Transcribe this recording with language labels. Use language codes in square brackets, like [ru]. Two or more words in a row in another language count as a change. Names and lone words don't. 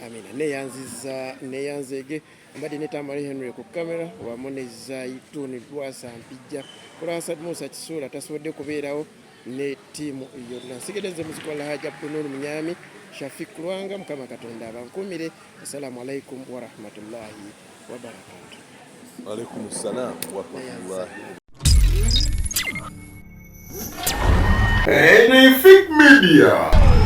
[lg] amina neyanzeege mbadde ne Tamale Henry ku kamera wamu ne Zaituni Lwasa Mpijja Kulasa Musa Kisuula tasobodde kubeerawo ne tiimu yonna nsigedde nze muziko Alhajj Munyami Shafiq Lwanga mukama Katonda abankumire [ar] السلام عليكم ورحمة الله وبركاته. وعليكم السلام ورحمة الله. Fit Media.